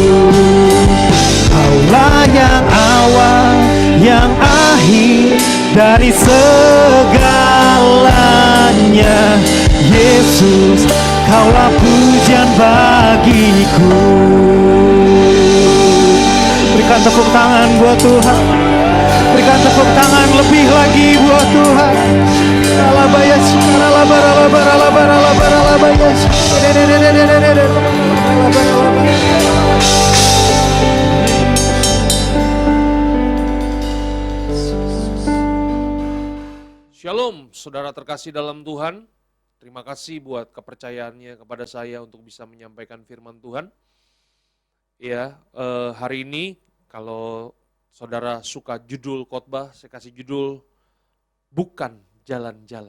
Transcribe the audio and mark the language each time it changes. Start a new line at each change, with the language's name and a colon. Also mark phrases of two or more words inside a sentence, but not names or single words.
Indonesian: Kaulah yang awal, yang akhir dari segalanya. Yesus, kaulah pujian bagiku. Berikan tepuk tangan buat Tuhan. Berikan tepuk tangan lebih lagi buat Tuhan. Alabayas, alabar, alabar, alabar, alabar, alabayas. Shalom, saudara terkasih dalam Tuhan. Terima kasih buat kepercayaannya kepada saya untuk bisa menyampaikan firman Tuhan. Ya, hari ini kalau saudara suka judul khotbah, saya kasih judul Bukan Jalan-Jalan.